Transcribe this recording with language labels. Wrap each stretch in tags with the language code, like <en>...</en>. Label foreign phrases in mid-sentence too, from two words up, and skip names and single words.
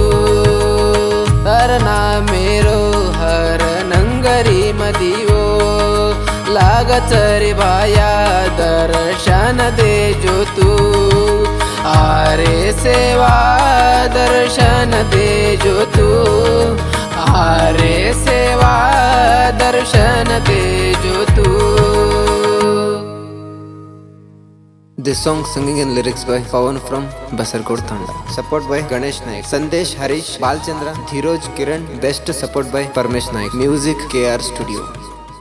<lmn>तरना मेरो हर नंगरी मदिवो लागच रे भाया दर्शन दे जो तू। आरे सेवा दर्शन दे जो तू, आरे सेवा दर्शन दे जो तू।</lmn> <en>This song singing and lyrics by Pawan from Basarkot Thanda. Support by Ganesh Naik, Sandesh Harish, Balchandra, Dhiroj Kiran. Best support by Parmesh Naik. Music KR Studio.</en>